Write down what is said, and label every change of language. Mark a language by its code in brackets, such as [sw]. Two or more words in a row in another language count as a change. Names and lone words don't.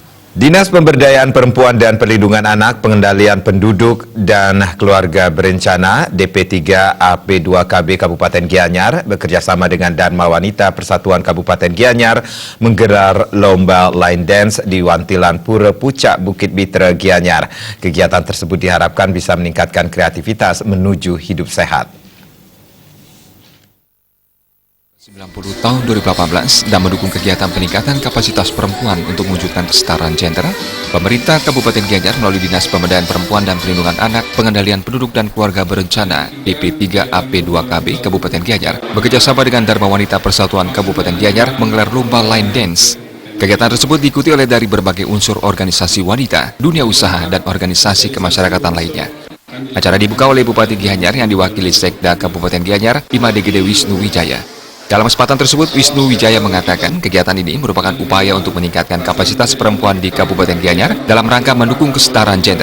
[id] Dinas Pemberdayaan Perempuan dan Perlindungan Anak, Pengendalian Penduduk dan Keluarga Berencana DP3 AP2KB Kabupaten Gianyar bekerjasama dengan Dharma Wanita Persatuan Kabupaten Gianyar menggelar lomba [en] line dance [id] di Wantilan Pura Pucak Bukit Bitra Gianyar. Kegiatan tersebut diharapkan bisa meningkatkan kreativitas menuju hidup sehat. 90 tahun 2018 dan mendukung kegiatan peningkatan kapasitas perempuan untuk mewujudkan kesetaraan gender, pemerintah Kabupaten Gianyar melalui Dinas Pemberdayaan Perempuan dan Perlindungan Anak, Pengendalian Penduduk dan Keluarga Berencana DP3 AP2KB Kabupaten Gianyar bekerjasama dengan Dharma Wanita Persatuan Kabupaten Gianyar menggelar lomba [en] line dance. [id] Kegiatan tersebut diikuti oleh dari berbagai unsur organisasi wanita, dunia usaha, dan organisasi kemasyarakatan lainnya. Acara dibuka oleh Bupati Gianyar yang diwakili Sekda Kabupaten Gianyar, Imade Gede Wisnu Wijaya. Dalam kesempatan tersebut, Wisnu Wijaya mengatakan kegiatan ini merupakan upaya untuk meningkatkan kapasitas perempuan di Kabupaten Gianyar dalam rangka mendukung kesetaraan gender.